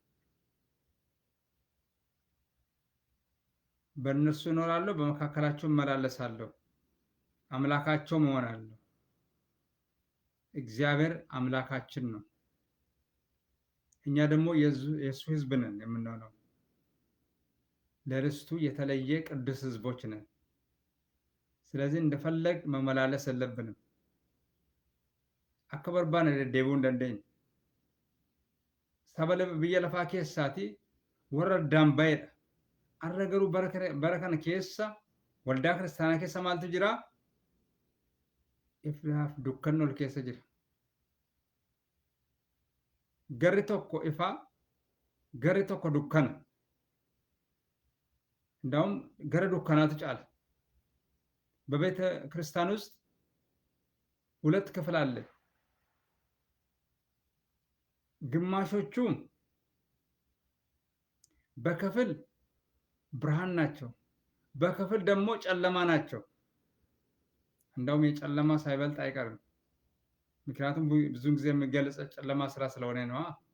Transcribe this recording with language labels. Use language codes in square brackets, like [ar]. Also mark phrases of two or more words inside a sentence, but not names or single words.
[am] በእነርሱ እኖራለሁ፣ በመካከላቸው እመላለሳለሁ፣ አምላካቸውም እሆናለሁ። እግዚአብሔር አምላካችን ነው። እኛ ደግሞ የእሱ ሕዝብ ነን የምንሆነው። ለርስቱ የተለየ ቅዱስ ሕዝቦች ነን። ስለዚህ እንደፈለግ መመላለስ የለብንም። [om] akka barbaanne deddeebi'uu hin dandeenye. Saba biyya lafaa keessaati warra addaan ba'edha. Har'a garuu bara kana keessa waldaa kiristaanaa keessa maaltu jira? Ifaaf dukkanni ol keessa jira. Garri tokko ifaa, garri tokko dukkana. [am] እንዳውም [om] garri dukkanaatu caala። [am] በቤተ ክርስቲያን ውስጥ ሁለት ክፍል አለ። ግማሾቹ በክፍል ብርሃን ናቸው፣ በክፍል ደግሞ ጨለማ ናቸው። እንዳውም የጨለማ ሳይበልጥ አይቀርም። ምክንያቱም ብዙ ጊዜ የሚገለጸው ጨለማ ስራ ስለሆነ ነው።